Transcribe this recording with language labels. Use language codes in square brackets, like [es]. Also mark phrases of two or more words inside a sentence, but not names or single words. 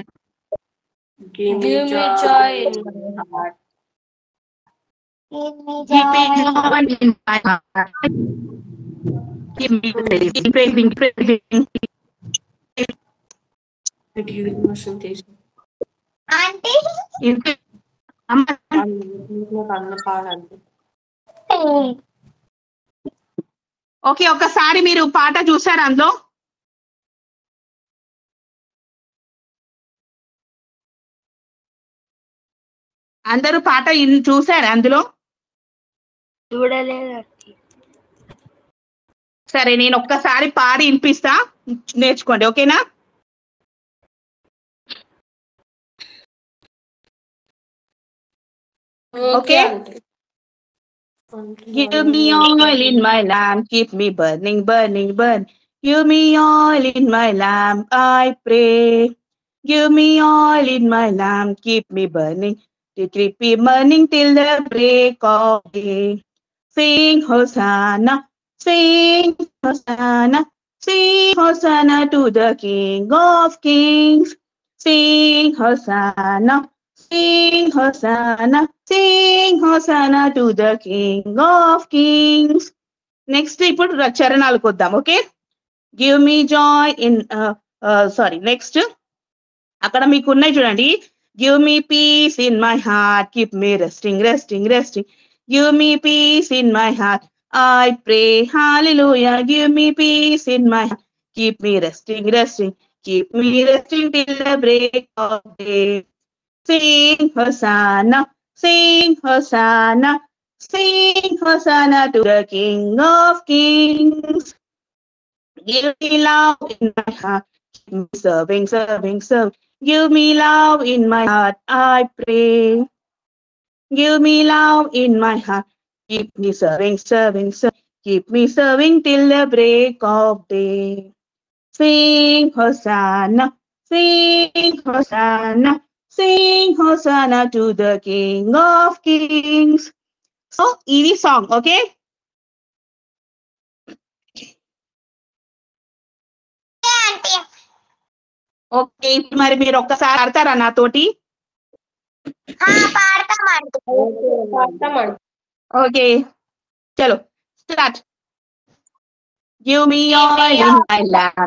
[en] Give me joy in my heart. Give me Give me joy. joy in my heart. Give me praising, praising, praising. Auntie. [te] ఓకే, ఒకసారి మీరు పాట చూసారు అందులో? అందరూ పాట చూసారు అందులో? చూడలేదండి. సరే, నేను ఒక్కసారి పాడి వినిపిస్తా, నేర్చుకోండి, ఓకేనా? ఓకే. [en] Give me oil in my lamp, keep me burning, burning, burn. Give me oil in my lamp, I pray. Give me oil in my lamp, keep me burning, keep me burning till the break of day. Sing Hosanna, sing Hosanna, sing Hosanna to the King of Kings. Sing Hosanna, sing Hosanna, sing Hosanna to the King of Kings. [te] నెక్స్ట్ ఇప్పుడు చరణాలకు వద్దాం, ఓకే? [en] Give me joy in sorry, next [te] అక్కడ మీకు ఉన్నాయి చూడండి. [en] Give me peace in my heart, keep me resting, resting, resting. Give me peace in my heart, I pray, hallelujah. Give me peace in my heart, keep me resting, resting, keep me resting till the break of day. Sing Hosanna, sing Hosanna, sing Hosanna to the King of Kings. Give me love in my heart, keep me serving, serving, serving. Give me love in my heart, I pray. Give me love in my heart, keep me serving, serving, serving. Keep me serving till the break of day. Sing Hosanna, sing Hosanna, sing Hosanna to the King of Kings. So, [te] ఇది సాంగ్, ఓకే? [en] Auntie. [te] ఓకే, ఇప్పుడు మరి మీరు ఒక్కసారి ఆడతారా నాతోటి? పాడతామండి. ఓకే, చలో స్టార్ట్. [en] Give me oil in my lamp.